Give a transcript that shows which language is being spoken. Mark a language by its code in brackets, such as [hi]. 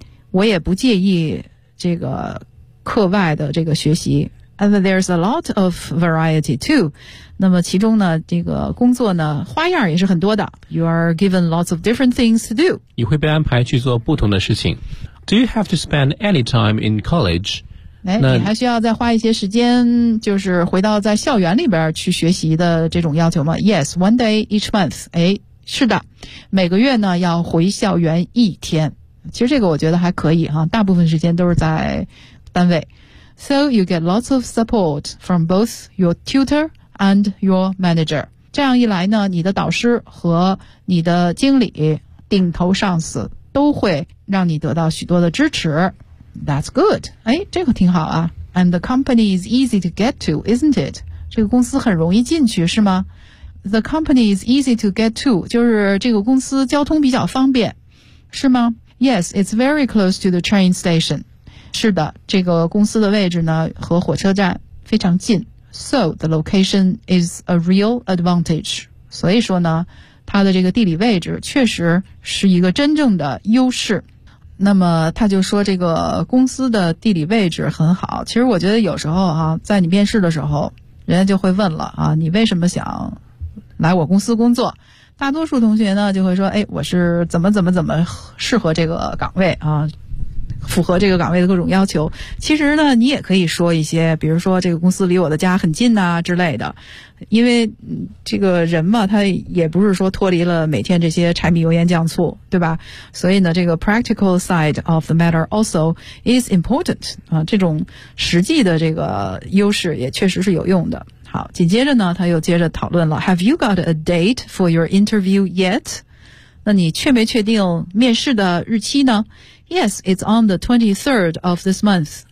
[zh] 我也不介意这个课外的这个学习。 [en] And there's a lot of variety too. [zh] 那么其中呢，这个工作呢，花样也是很多的。 [en] You are given lots of different things to do. [zh] 你会被安排去做不同的事情。 [en] Do you have to spend any time in college? [zh] 哎，你还需要再花一些时间，就是回到在校园里边去学习的这种要求吗 ？ [en] Yes, one day each month. [zh] 哎，是的，每个月呢要回校园一天。其实这个我觉得还可以哈，大部分时间都是在单位。 [en] So you get lots of support from both your tutor and your manager. [zh] 这样一来呢，你的导师和你的经理、顶头上司都会让你得到许多的支持。 [en] That's good. [zh] 哎，这个挺好啊。 [en] And the company is easy to get to, isn't it? [zh] 这个公司很容易进去，是吗？ [en] The company is easy to get to, [zh] 就是这个公司交通比较方便，是吗？ [en] Yes, it's very close to the train station. [zh] 是的，这个公司的位置呢，和火车站非常近。 [en] So, the location is a real advantage. [zh] 所以说呢，它的这个地理位置确实是一个真正的优势。那么他就说这个公司的地理位置很好。其实我觉得有时候啊，在你面试的时候，人家就会问了啊，你为什么想来我公司工作？大多数同学呢就会说，哎，我是怎么适合这个岗位啊，符合这个岗位的各种要求。其实呢，你也可以说一些，比如说这个公司离我的家很近啊之类的。因为这个人嘛，他也不是说脱离了每天这些柴米油盐酱醋，对吧？所以呢，这个 [en] practical side of the matter also is important [zh] 啊，这种实际的这个优势也确实是有用的。好，紧接着呢，他又接着讨论了 ， [en] Have you got a date for your interview yet？ [zh] 那你确没确定面试的日期呢？ [en] Yes, it's on the 23rd of this month.